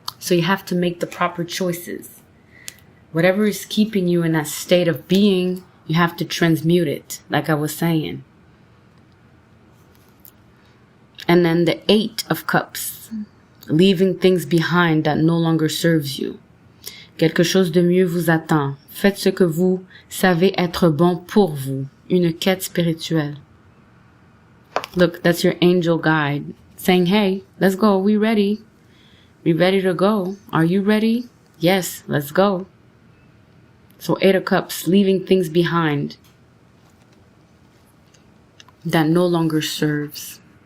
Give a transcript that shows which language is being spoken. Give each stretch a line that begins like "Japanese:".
English: So you have to make the proper choices. Whatever is keeping you in that state of being, you have to transmute it, like I was saying. And then the 8 of Cups, leaving things behind that no longer serves you.
French: Quelque chose de mieux vous attend. Faites ce que vous savez être bon pour vous. Une quête spirituelle.
English: Look, that's your angel guide saying, hey, let's go. We ready. We ready to go. Are you ready? Yes, let's go. So 8 of Cups, leaving things behind that no longer serves.